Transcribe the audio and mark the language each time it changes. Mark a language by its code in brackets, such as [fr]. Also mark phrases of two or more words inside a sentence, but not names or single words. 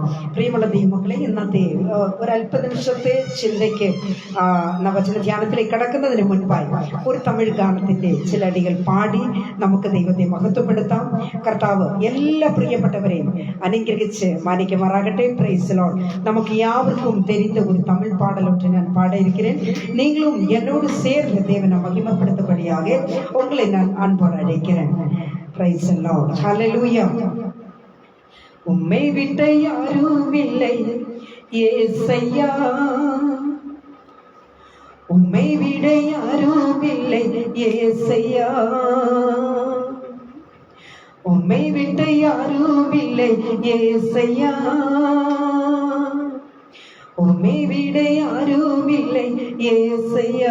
[ml] പ്രിയമുള്ള ദൈവമക്കളെ, ഇന്നത്തെ ഒരല്പ നിമിഷത്തെ ചിന്തയ്ക്ക് വചന ധ്യാനത്തിലേക്ക് കടക്കുന്നതിന് മുൻപായി ഒരു തമിഴ് ഗാനത്തിന്റെ ചില അടികൾ പാടി നമുക്ക് ദൈവത്തെ മഹത്വപ്പെടുത്താം. കർത്താവ് എല്ലാ പ്രിയപ്പെട്ടവരെയും അനുഗ്രഹിച്ച് മാനിക്കുമാറാകട്ടെ. [en] Praise the Lord. [ta] நமக்கு யாவர்க்கும் தெரிந்த ஒரு தமிழ் பாடல் ஒன்று நான் பாட இருக்கிறேன். நீங்களும் என்னோடு சேர்ந்து தேவனை மகிமைப்படுத்தும்படியாக உங்களை நான் அன்போடு அழைக்கிறேன். [en] Praise the Lord. Hallelujah. [ta] உம்மை விட்ட யாரும் இல்லை ஏசையா, உம்மை விட யாரும் இல்லை ஏசையா, உம்மை விட்ட யாரும் இல்லை ஏசையா, உம்மை விட யாரும் இல்லை ஏசையா.